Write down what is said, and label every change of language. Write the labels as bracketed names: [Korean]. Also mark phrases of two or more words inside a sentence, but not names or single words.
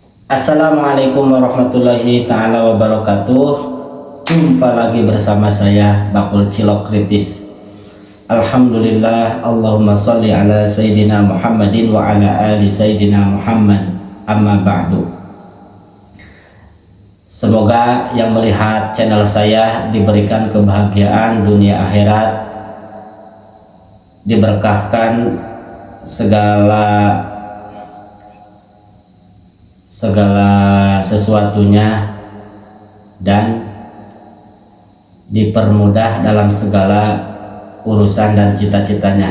[Arabic] السلام عليكم ورحمة الله تعالى وبركاته. [Indonesian] Jumpa lagi bersama saya Bakul Cilok Kritis. [Arabic] الحمد لله، اللهم صل على سيدنا محمد وعلى آل سيدنا محمد. أما بعد. [Indonesian] Semoga yang melihat channel saya diberikan kebahagiaan dunia akhirat, diberkahkan segala sesuatunya dan dipermudah dalam segala urusan dan cita-citanya.